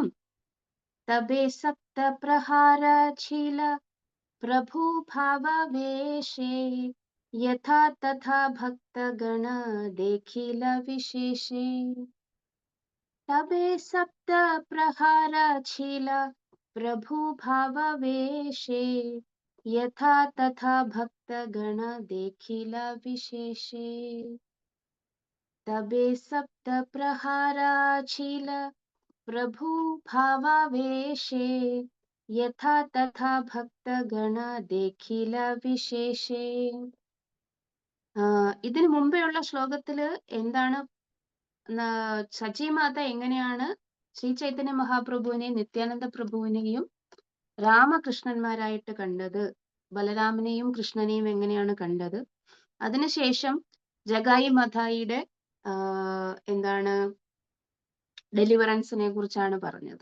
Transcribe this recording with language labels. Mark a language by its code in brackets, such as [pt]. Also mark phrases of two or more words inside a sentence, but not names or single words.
[bn] তবে সপ্ত প্রহারশীল প্রভু ভাবাবেশে যথা তথা ভক্তগণ দেখিল বিশেষে. তবে সপ্ত প্রহারশীল প্রভু ভাবাবেশে যথা তথা ভক্তগণ দেখিল বিশেষে. তবে সপ্ত প্রহারাচীল প্রভু ভাবাবেশে যথা তথা ভক্তগণ দেখিল বিশেষে. [ml] ഇതിനു മുമ്പെയുള്ള ശ്ലോകത്തില് എന്താണ് സച്ചിമാത എങ്ങനെയാണ് ശ്രീ ചൈതന്യ മഹാപ്രഭുവിനെയും നിത്യാനന്ദ പ്രഭുവിനെയും രാമകൃഷ്ണന്മാരായിട്ട് കണ്ടത്, ബലരാമനെയും കൃഷ്ണനെയും എങ്ങനെയാണ് കണ്ടത്, അതിനുശേഷം ജഗായി മഥായിയുടെ എന്താണ് ഡെലിവറൻസിനെ കുറിച്ചാണ് പറഞ്ഞത്.